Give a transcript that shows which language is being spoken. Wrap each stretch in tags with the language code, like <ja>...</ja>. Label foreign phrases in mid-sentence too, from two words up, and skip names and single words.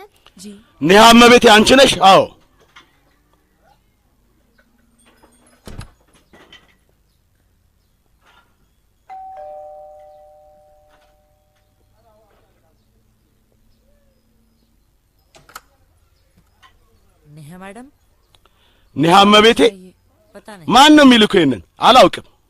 <hi>जी</hi> <am>ኔሃ እመቤቴ አንቺ ነሽ አዎ</am> <hi>नेहा मैडम</hi> <am>ኔሃ እመቤቴ</am> <hi>ये पता नहीं</hi> <am>ማን ነው የሚልከው ይሄንን አላውቅም</am>